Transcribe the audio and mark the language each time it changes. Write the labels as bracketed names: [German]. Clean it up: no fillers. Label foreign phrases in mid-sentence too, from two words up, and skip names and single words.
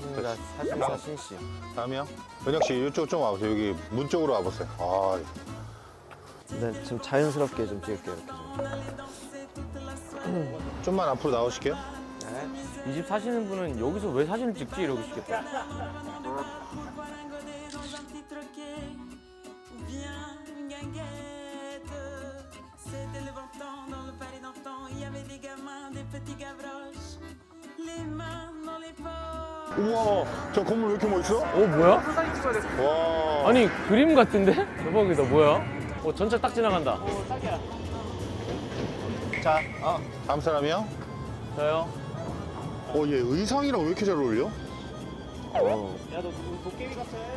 [Korean] 사진씨. 다음이요? 은혁 씨 이쪽 좀 와보세요. 여기 문 쪽으로 와보세요. 아, 네, 좀 자연스럽게 좀 찍을게요, 이렇게 좀. 좀만 앞으로 나오실게요. 이 집 사시는 분은 여기서 왜 사진을 찍지? 이러시겠다. [French] C'était le bon temps dans le palais d'antan. Il y avait des gamins, des petits gavroches, les mains dans les poches. [Korean] 우와, 저 건물 왜 이렇게 멋있어? 뭐야? 와. 아니 그림 같은데? 대박이다. 뭐야? 전차 딱 지나간다. 자, 다음 사람이요? 저요? 얘 의상이랑 왜 이렇게 잘 어울려? 야, 너 도깨비 같아.